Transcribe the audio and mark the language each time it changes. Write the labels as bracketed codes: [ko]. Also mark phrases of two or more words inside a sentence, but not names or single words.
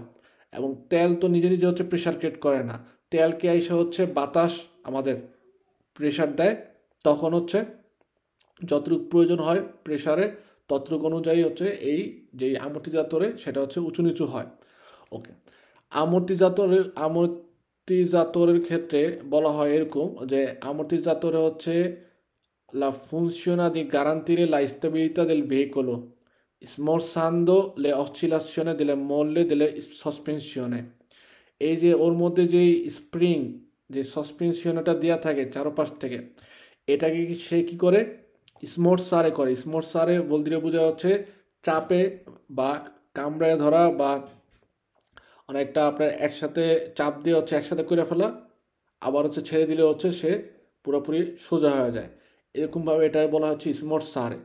[bn] এবং তেল তো নিজে নিজে হচ্ছে [en] pressure create [bn] করে না, তেলকে এসে হচ্ছে বাতাস আমাদের প্রেশার দেয়, তখন হচ্ছে যতটুকু প্রয়োজন হয় প্রেশারে ততটুকু অনুযায়ী হচ্ছে এই যে আমর্টিজাতরে সেটা হচ্ছে উঁচু নিচু হয়। ওকে, আমর্টিজাতরের ক্ষেত্রে বলা হয় এরকম যে আমর্টিজাতরে হচ্ছে [it] la funziona di garantire la stabilità del veicolo smorzando le oscillazioni delle molle delle sospensione। [bn] এই যে ওর মধ্যে যে স্প্রিং যে সাসপেনশনটা দেওয়া থাকে চারপাশ থেকে, এটাকে সে কি করে স্মোর্সারে করে। স্মোর্সারে বলতে বোঝা হচ্ছে চাপে বা কামড়ায় ধরা বা অনেকটা আপনার একসাথে চাপ দিয়ে হচ্ছে একসাথে করে ফেলা, আবার হচ্ছে ছেড়ে দিলে হচ্ছে সে পুরোপুরি সোজা হয়ে যায়, এরকমভাবে এটা বলা হচ্ছে স্মোর্সারে।